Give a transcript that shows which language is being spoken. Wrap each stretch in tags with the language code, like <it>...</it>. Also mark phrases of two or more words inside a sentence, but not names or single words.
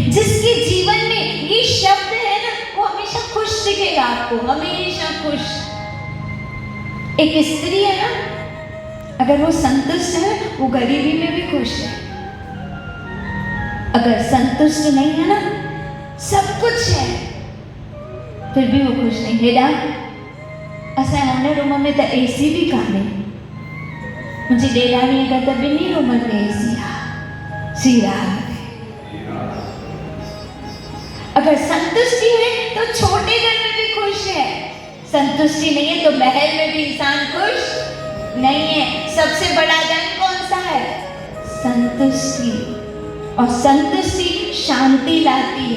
<hi>जिसके जीवन में ये शब्द है ना, वो हमेशा खुश दिखेगा आपको, हमेशा खुश। एक स्त्री है ना, अगर वो संतुष्ट है, वो गरीबी में भी खुश है। अगर संतुष्ट नहीं है ना, सब कुछ है, फिर भी वो खुश नहीं।</hi> <sd>हेडा असां हुन रूम में तो एसी भी कान्हे, मुंहिंजी ॾेराणीअ घरु त ॿिन्ही रूमनि में एसी आहे।</sd> <hi>सीरा अगर संतुष्टि है तो छोटे घर में भी खुश है, संतुष्टि नहीं है तो महल में भी इंसान खुश नहीं है। सबसे बड़ा धन कौन सा है? संतुष्टि। और संतुष्टि शांति लाती है।</hi>